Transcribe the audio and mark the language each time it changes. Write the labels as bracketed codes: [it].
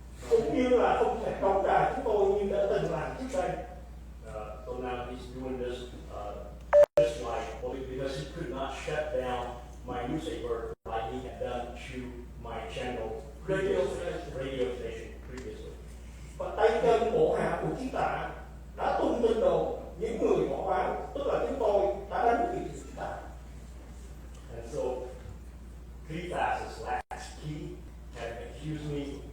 [vi] cũng như là không thể đóng đài chúng tôi như đã từng làm trước đây. [en] So now he's doing this just because he could not shut down my newspaper like he had done to my channel radio station previously. [vi] Và tay chân bộ hạ của Chí Tạ đã tung tin đồn những người bỏ báo, tức là chúng tôi đã đánh bị Chí Tạ. [en] And so ngTha, his last key, had accused me